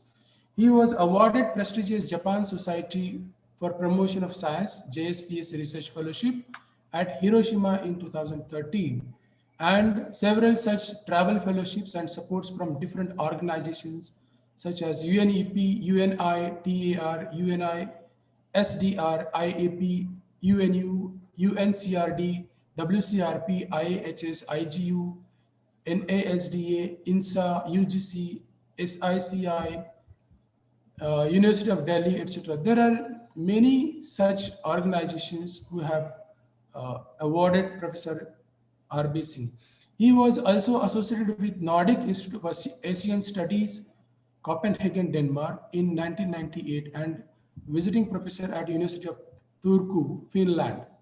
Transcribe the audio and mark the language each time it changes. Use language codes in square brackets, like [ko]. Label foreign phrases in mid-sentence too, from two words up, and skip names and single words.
[en] He was awarded prestigious Japan Society for Promotion of Science, JSPS Research Fellowship at Hiroshima in 2013, and several such travel fellowships and supports from different organizations such as UNEP, UNI, TAR, UNI, SDR, IAP, UNU, UNCRD, WCRP, IAHS, IGU, NASDA, INSA, UGC, SICI, University of Delhi, etc. There are many such organizations who have awarded Professor R.B. Singh. He was also associated with Nordic Institute of Asian Studies, Copenhagen, Denmark in 1998, and visiting professor at University of Turku, Finland.